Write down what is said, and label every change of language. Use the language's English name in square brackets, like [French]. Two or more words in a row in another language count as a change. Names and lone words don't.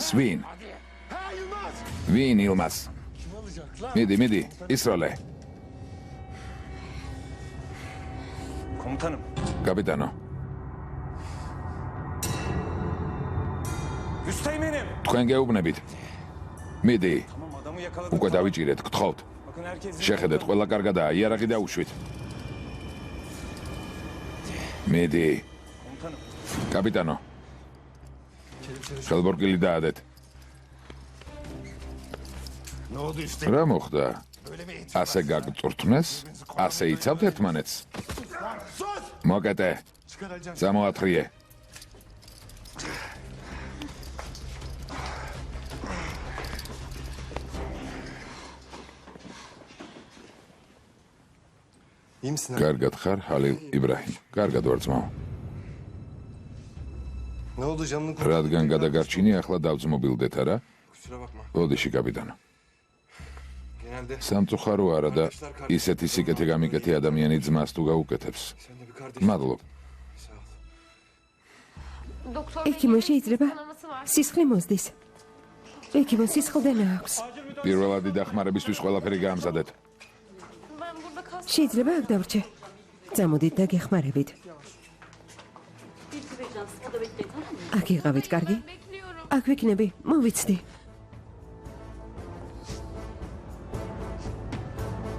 [Georgian] ვინ? ვინ ილმას? მიდი, ისროლე. [Turkish] Komutanım. [Georgian] კაპიტანო, [Turkish] Üsteğmenim. [Georgian] თქვენ გეუბნებით. მიდი, [Turkish] Tamam adamı yakaladık. [Georgian] უკვე დავიჭირეთ, გთხოვთ. [Turkish] Bakın herkes... [Georgian] შეხედეთ, ყველა კარგადაა, იარაღი დაუშვით. მიდი, [Turkish] Komutanım. [Georgian] კაპიტანო. ხელბორკილი დაადეთ. [Turkish] Ne oldu üsteğmenim? [Georgian] რა მოხდა? ასე გაგწურთნეს? ასე იცავთ ერთმანეთს? მოკეთე, გამოათრიე. [Turkish] İyi misin abi? [Georgian] კარგად ხარ, ჰალილ იბრაჰიმ. კარგად ვარ ძმაო. [Turkish] Ne oldu canını kurtardı? [Georgian] რადგან გადაგარჩინი, ახლა დავძმობილდეთ, არა? [Turkish] Kusura bakma. [Georgian] ოდიში, კაპიტანო. [Turkish] Genelde [Georgian] სამწუხარო არა და ისეთი სიკეთე გამიკეთე ადამიანი ძმას თუ გაუკეთებს. [Turkish] sen de bir kardeşin. [Georgian] მადლობ. [Turkish] Sağ ol. Doktor [Georgian] ექიმო, შეიძლება სისხლი მოსდის. ექიმო, სისხლდენა აქვს. პირველადი დახმარებისთვის ყველაფერი გაამზადეთ. [Turkish] ben burada kas [Georgian] შეიძლება აქ დავრჩე. წამოდით და გეხმარებით. აქ იყავით, კარგი? [Turkish] bekliyorum. [Georgian] აქ ვიქნები, მოვიცდი.